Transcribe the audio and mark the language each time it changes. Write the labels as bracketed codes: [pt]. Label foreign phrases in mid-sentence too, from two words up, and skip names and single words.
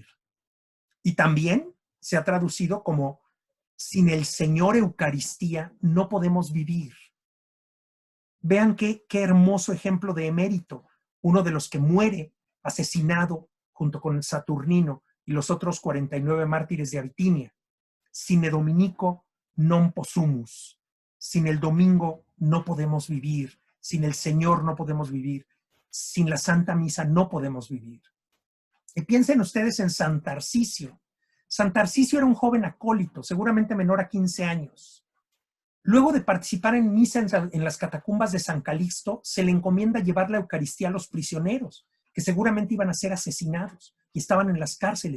[es] Y también se ha traducido como sin el Señor Eucaristía no podemos vivir. Vean qué hermoso ejemplo de Emérito, uno de los que muere asesinado junto con Saturnino y los otros 49 mártires de Abitinia. [la] Sine dominico non possumus. [es] Sin el domingo no podemos vivir. Sin el Señor no podemos vivir. Sin la Santa Misa no podemos vivir. Y piensen ustedes en San Tarcisio. San Tarcisio era un joven acólito, seguramente menor a 15 años. Luego de participar en misa en las catacumbas de San Calixto, se le encomienda llevar la Eucaristía a los prisioneros, que seguramente iban a ser asesinados y estaban en las cárceles.